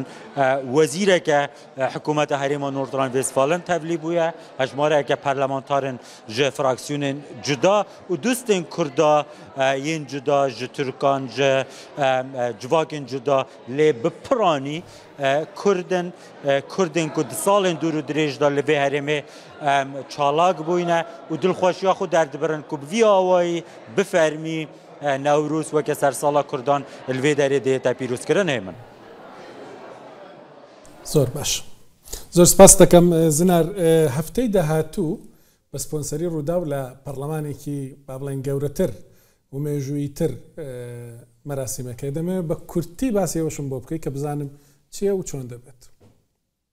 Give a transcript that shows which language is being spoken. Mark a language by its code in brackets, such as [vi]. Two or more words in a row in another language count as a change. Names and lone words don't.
[ku] Wezîreke hikûmeta herêma Nordrhein-Westfalen tevlî bûye, hejmareyeke perlemantarên ji fraksiyonên cuda û dostên Kurda yên cuda ji Türkan ji civakên cuda lê bi piranî Kurdên ku di salên dûr û dirêj da li vê herêmê çalak bûyne û dilxweşiya xwe derdibirin ku bi vî awayî bi fermî Newrûz weke sersala Kurdan li vê derê dihête pîrozkirin hêmin. [ckb] زۆر باش. زۆر سپاس دەکەم زنار. هەفتەی داهاتوو بە سپۆنسەری ڕووداو لە پەرلەمانێکی با بڵێن گەورەتر و مێژوویتر مەراسیمەکەی دەمێ بە کورتی باسی ئەوەشم بۆ بکەی کە بزانم چییە و چۆن دەبێت.